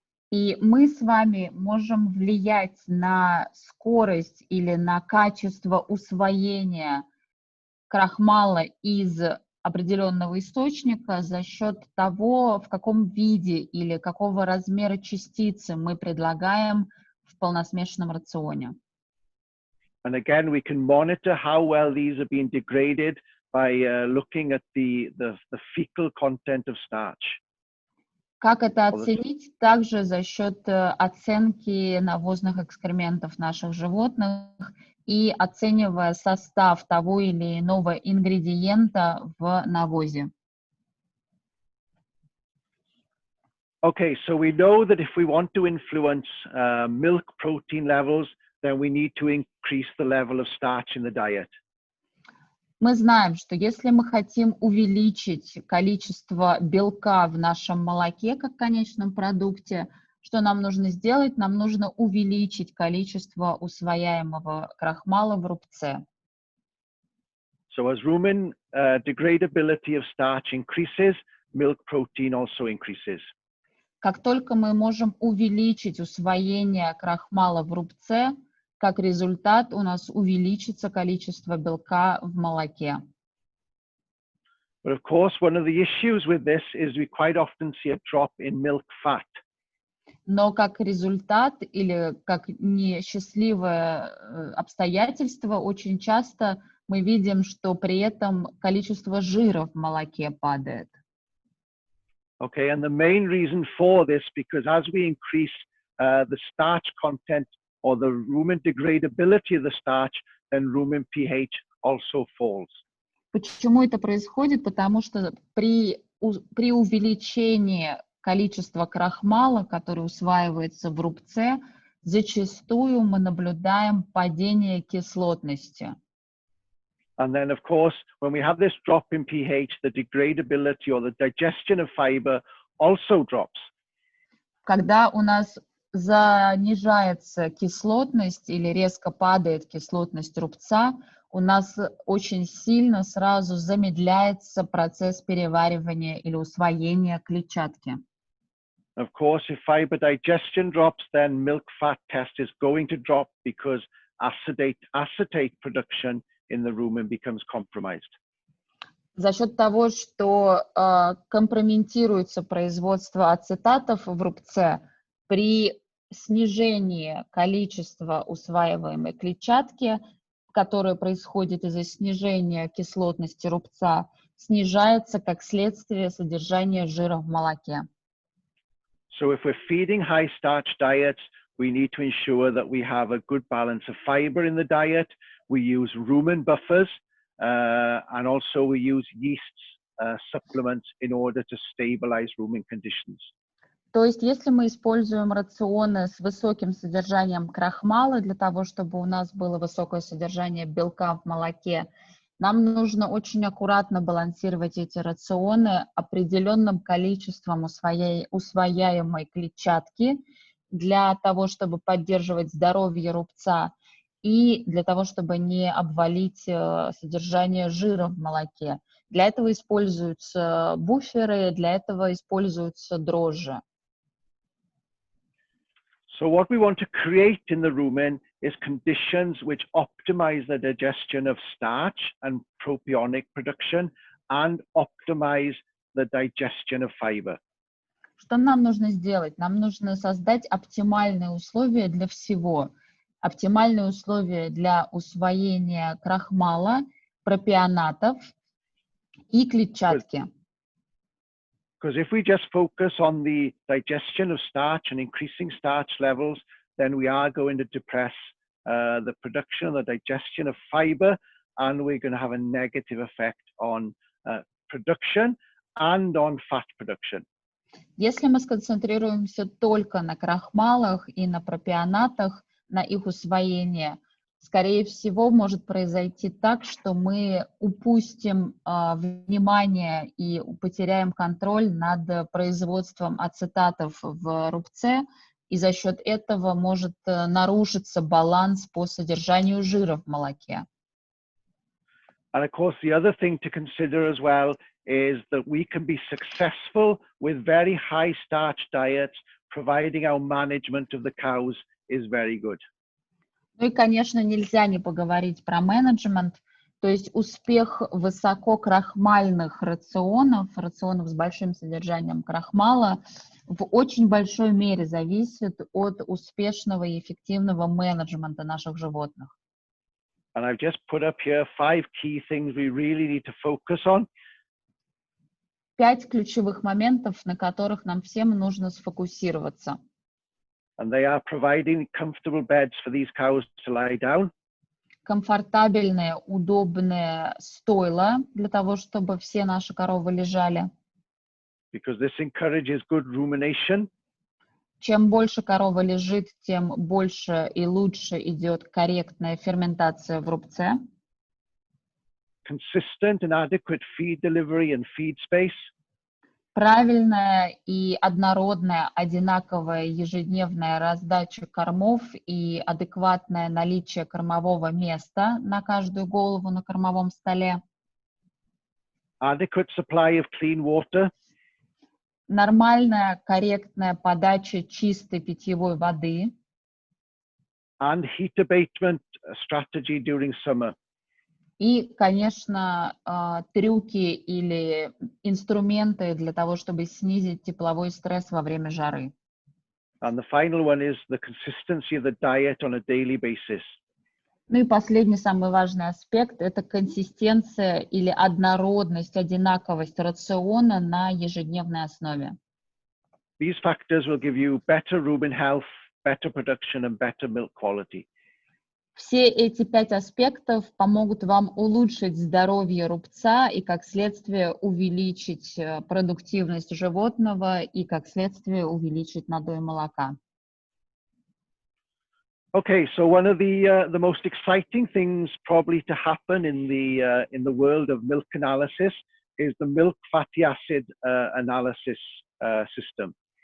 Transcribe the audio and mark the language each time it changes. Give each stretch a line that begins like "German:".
Russian: И мы с вами можем влиять на скорость или на качество усвоения крахмала из определенного источника за счет того, в каком виде или какого размера частицы мы предлагаем в полносмешанном рационе.
English: And again, we can monitor how well these are being degraded by looking at the fecal content of starch.
Russian: Как это оценить? Также за счет оценки навозных экскрементов наших животных и оценивая состав того или иного ингредиента в навозе.
English: Okay, so we know that if we want to influence milk protein levels, then we need to increase the level of starch in the diet.
Russian: Мы знаем, что если мы хотим увеличить количество белка в нашем молоке как конечном продукте, что нам нужно сделать? Нам нужно увеличить количество усвояемого крахмала в рубце.
English: So as rumen degradability of starch increases, milk protein also increases.
Russian: Как только мы можем увеличить усвоение крахмала в рубце, как результат у нас увеличится количество белка в молоке.
English: But of course, one of the issues with this is we quite often see a drop in milk fat.
Russian: Но как результат или как несчастливое обстоятельство, очень часто мы видим, что при этом количество жира в молоке падает.
English: Okay, and the main reason for this, because as we increase the starch content or the rumen degradability of the starch, then rumen pH also falls.
Russian: Почему это происходит? Потому что при увеличении количества крахмала, который усваивается в рубце, зачастую мы наблюдаем падение кислотности.
English: And then, of course, when we have this drop in pH, the degradability or the digestion of fiber also drops.
Russian: Когда у нас занижается кислотность или резко падает кислотность рубца, у нас очень сильно сразу замедляется процесс переваривания или усвоения клетчатки.
English: Of course, if fiber digestion drops, then milk fat test is going to drop because acetate production in the rumen becomes compromised.
Russian: За счет того, что компрометируется производство ацетатов в рубце, при снижении количества усваиваемой клетчатки, которое происходит из-за снижения кислотности рубца, снижается как следствие содержание жира в молоке.
English: So if we're feeding high starch diets, we need to ensure that we have a good balance of fiber in the diet. We use rumen buffers, and also we use yeast supplements in order to stabilize rumen conditions.
Russian: То есть, если мы используем рационы с высоким содержанием крахмала для того, чтобы у нас было высокое содержание белка в молоке, нам нужно очень аккуратно балансировать эти рационы определенным количеством усвояемой клетчатки для того, чтобы поддерживать здоровье рубца и для того, чтобы не обвалить содержание жира в молоке. Для этого используются буферы, для этого используются дрожжи.
English: So what we want to create in the rumen is conditions which optimize the digestion of starch and propionic production and optimize the digestion of fiber.
Russian: Что нам нужно сделать? Нам нужно создать оптимальные условия для всего. Оптимальные условия для усвоения крахмала, пропионатов и клетчатки.
English: Because if we just focus on the digestion of starch and increasing starch levels, then we are going to depress the production and the digestion of fiber, and we're going to have a negative effect on production and on fat production.
Russian: Если мы сконцентрируемся только на крахмалах и на пропионатах, на их усвоение, скорее всего, может произойти так, что мы упустим внимание и потеряем контроль над производством ацетатов в рубце, и за счет этого может нарушиться баланс по содержанию жира в молоке.
English: And of course, the other thing to consider as well is that we can be successful with very high starch diets, providing our management of the cows is very good.
Russian: Ну и, конечно, нельзя не поговорить про менеджмент, то есть успех высококрахмальных рационов с большим содержанием крахмала в очень большой мере зависит от успешного и эффективного менеджмента наших животных.
English: And I've just put up here 5 key things we really need to focus on.
Russian: 5 ключевых моментов, на которых нам всем нужно сфокусироваться.
English: And they are providing comfortable beds for these cows to lie down.
Russian: Комфортабельные, удобные стойла для того, чтобы все наши коровы лежали.
English: Because this encourages good rumination.
Russian: Чем больше корова лежит, тем больше и лучше идет корректная ферментация в рубце.
English: consistent and adequate feed delivery and feed space.
Russian: Правильная и однородная, одинаковая ежедневная раздача кормов и адекватное наличие кормового места на каждую голову на кормовом столе.
English: Adequate supply of clean water.
Russian: Нормальная, корректная подача чистой питьевой воды.
English: And heat abatement strategy during summer.
Russian: И, конечно, трюки или инструменты для того, чтобы снизить тепловой стресс во время жары.
English: And the final one is the consistency of the diet on a daily basis.
Russian: Ну и последний, самый важный аспект – это консистенция или однородность, одинаковость рациона на ежедневной основе.
English: These factors will give you better rumen health, better production, and better milk quality.
Russian: Все эти 5 аспектов помогут вам улучшить здоровье рубца и, как следствие, увеличить продуктивность животного и, как следствие, увеличить надой молока.
English: Okay, so one of the most exciting things probably to happen in the world of milk analysis is the milk fatty acid analysis system.